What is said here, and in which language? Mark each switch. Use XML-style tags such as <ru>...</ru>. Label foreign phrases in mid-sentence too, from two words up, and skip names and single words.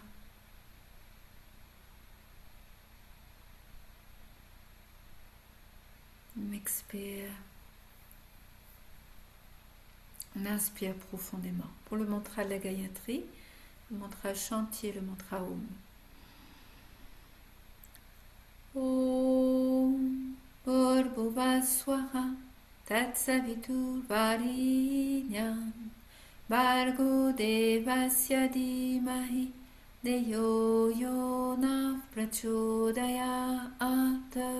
<fr>On expire. On inspire profondément. Pour le mantra de la Gayatri, le mantra chantier, le mantra Om.</fr> <sa>Om Bhurbhuvaswaha Tatsavitur Varinyam Bhargo Devasya Dhimahi Deyo Yona Prachodayat.</sa>